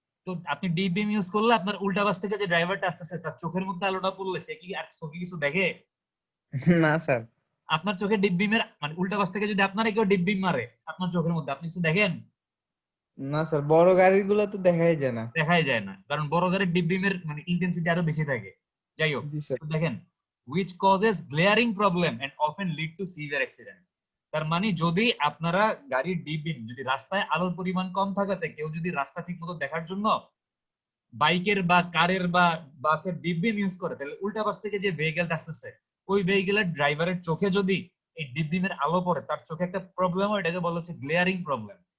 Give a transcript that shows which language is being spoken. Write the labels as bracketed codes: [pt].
[bn] তো আপনি ডিপ বিম ইউজ করলে আপনার উল্টা পাশ থেকে যে ড্রাইভারটা আসতেছে তার চোখের মধ্যে আলোটা পড়লে সে কি আর চোখে কিছু দেখে? না স্যার। আপনার চোখে ডিপ বিমের মানে উল্টা পাশ থেকে যদি আপনার কেউ ডিপ বিম মারে আপনার চোখের মধ্যে, আপনি কিছু দেখেন? না স্যার, বড় গাড়িগুলো তো দেখাই যায় না। দেখাই যায় না, কারণ বড় গাড়ির ডিপ বিমের মানে ইন্টেন্সিটি আরো বেশি থাকে। যাই হোক, জি স্যার। তো দেখেন [en] which causes glaring problem and often lead to severe accident। [bn] তার মানে যদি আপনারা গাড়ির ডিপ বিম যদি রাস্তায় আলোর পরিমাণ কম থাকাতে কেউ যদি রাস্তা ঠিক মতো দেখার জন্য বাইকের বা কারের বা বাসের ডিপ বিম ইউজ করে, তাহলে উল্টা পাশ থেকে যে ভেহিকেলটা আসতেছে ওই ভেহিকেলের ড্রাইভারের চোখে যদি এই ডিপ বিমের আলো পড়ে তার চোখে একটা প্রবলেম হয়, এটাকে বলা হচ্ছে গ্লেয়ারিং প্রবলেম।